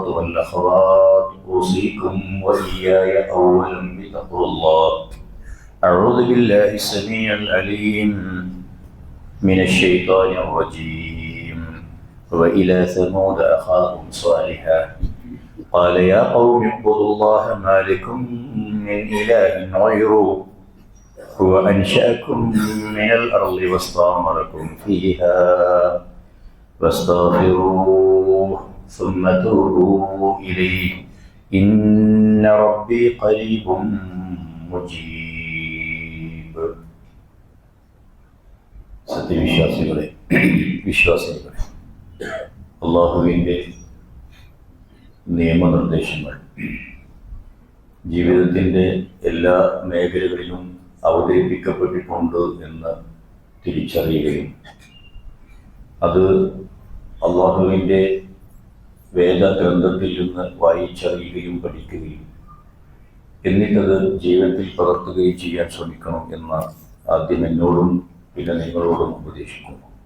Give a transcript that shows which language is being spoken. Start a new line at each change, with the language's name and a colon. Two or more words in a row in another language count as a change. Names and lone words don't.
Arabic: والأخوات أوصيكم وإياي أولا بتقوى الله أعوذ بالله السميع العليم من الشيطان الرجيم وإلى ثمود أخاهم صالحا قال يا قوم اعبدوا الله ما لكم من إله غيره هو أنشأكم من الأرض واستعمركم فيها فاستغفروه ثم توبوا إليه إن ربي قريب مجيب
Malayalam: സത്യവിശ്വാസികളെ വിശ്വാസികളെ അല്ലാഹുവിൻ്റെ നിയമനിർദ്ദേശങ്ങൾ ജീവിതത്തിൻ്റെ എല്ലാ മേഖലകളിലും അവതരിപ്പിക്കപ്പെട്ടിട്ടുണ്ട് എന്ന് തിരിച്ചറിയുകയും അത് അല്ലാഹുവിൻ്റെ വേദഗ്രന്ഥത്തിൽ നിന്ന് വായിച്ചറിയുകയും പഠിക്കുകയും എന്നിട്ടത് ജീവിതത്തിൽ പകർത്തുകയും ചെയ്യാൻ ശ്രമിക്കണം എന്ന് ആദ്യം എന്നോടും പിന്നെ നിങ്ങളോടും ഉപദേശിക്കുന്നു.